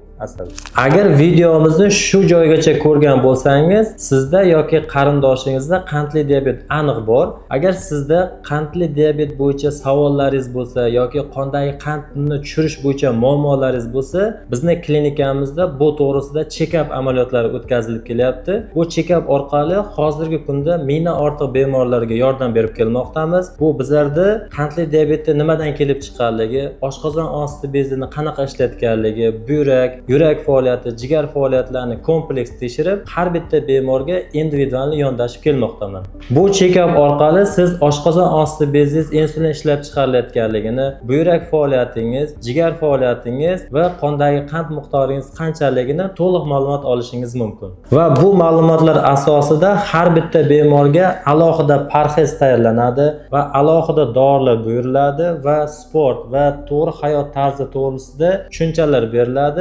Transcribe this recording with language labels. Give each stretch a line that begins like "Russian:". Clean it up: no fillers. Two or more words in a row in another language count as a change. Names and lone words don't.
Uzbek: Agar video videomizni shu joygacha ko'rgan bo'lsangiz, sizda yoki qarindoshingizda qandli diabet aniq bor. Agar sizda qandli diabet bo'yicha savollaringiz bo'lsa yoki qondagi qandni tushirish bo'yicha muammolaringiz bo'lsa, bizning klinikamizda bu to'g'risida check-up amaliyotlari o'tkazilib kelyapti. Bu check-up orqali hozirgi kunda mingdan ortiq bemorlarga yordam berib kelmoqdamiz. Bu bizlarda qandli diabetni nimadan kelib chiqqanligi, oshqozon osti bezini qanaqa ishlayotganligi, buyrak, yurak faoliyati, jigar faoliyatlarini kompleks tekshirib, har bitta bemorga individual yondashib kelmoqdaman. Bu check-up orqali siz oshqozon osti bezingiz insulin ishlab chiqarilayotganligini, buyrak faoliyatingiz, jigar faoliyatingiz va qondagi qand miqdoringiz qanchaligini to'liq ma'lumot olishingiz mumkin. Va bu ma'lumotlar asosida har bitta bemorga alohida parhez tayyorlanadi va alohida dorilar buyuriladi va sport va to'g'ri hayot tarzi to'g'risida tushunchalar beriladi.